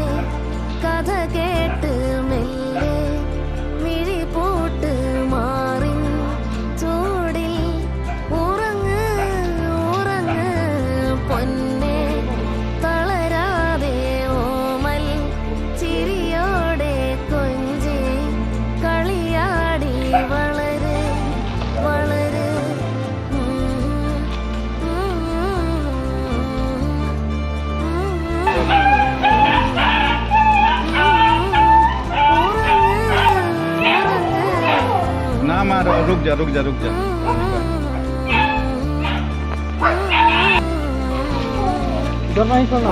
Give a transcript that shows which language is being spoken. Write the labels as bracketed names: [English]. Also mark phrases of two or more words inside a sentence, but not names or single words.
[Malayalam] കഥ കേട്ട് മെല്ലെ മിഴി പൂട്ട് മാറിൻ ചൂടിൽ ഉറങ്ങ് ഉറങ്ങ് പൊന്നെ. തളരാതെ ഓമൽ ചിരിയോടെ കൊഞ്ചി കളിയാടി വളര് വളര്. [Hindi] ना मारो, रुक जा रुक जा रुक जा। उधर नहीं करना,